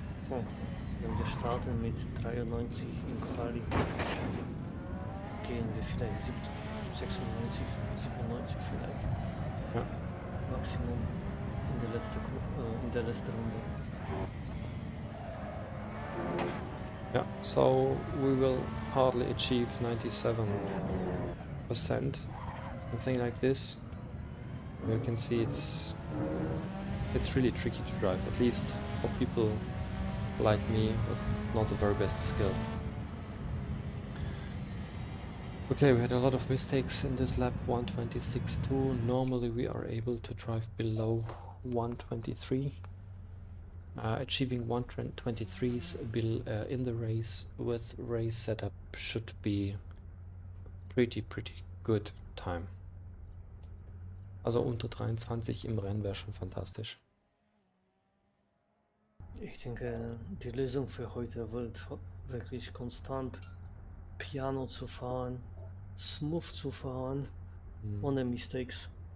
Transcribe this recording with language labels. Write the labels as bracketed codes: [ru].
[de] Oh, wenn wir starten mit 93 im Quali, gehen wir vielleicht 96, 97 vielleicht. Ja. Maximum in der letzten Runde. [en] Yeah, so we will hardly achieve 97%, something like this. You can see it's really tricky to drive, at least for people like me with not the very best skill. Okay, we had a lot of mistakes in this lap, 126.2. Normally we are able to drive below 123. Achieving 123s in the race with race setup should be pretty good time. [de] Also unter 23 im Rennen wäre schon fantastisch. Ich denke, die Lösung für heute wird wirklich konstant Piano zu fahren, smooth zu fahren, ohne Mistakes.